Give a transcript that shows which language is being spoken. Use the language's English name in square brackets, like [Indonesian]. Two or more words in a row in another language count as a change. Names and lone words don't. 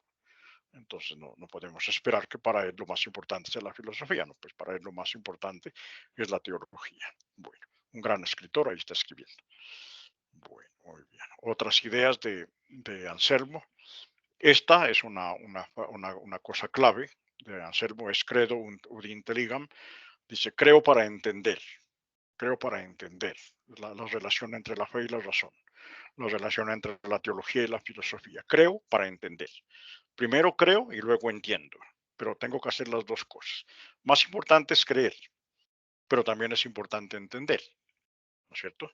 [Spanish] Entonces no podemos esperar que para él lo más importante sea la filosofía, no, pues para él lo más importante es la teología. Bueno, un gran escritor ahí está escribiendo. Bueno, muy bien. Otras ideas de Anselmo. Esta es una cosa clave de Anselmo, es [Latin] credo ut intelligam. [Spanish] Dice, creo para entender la relación entre la fe y la razón, la relación entre la teología y la filosofía. Creo para entender. Primero creo y luego entiendo, pero tengo que hacer las dos cosas. Más importante es creer, pero también es importante entender, ¿no es cierto?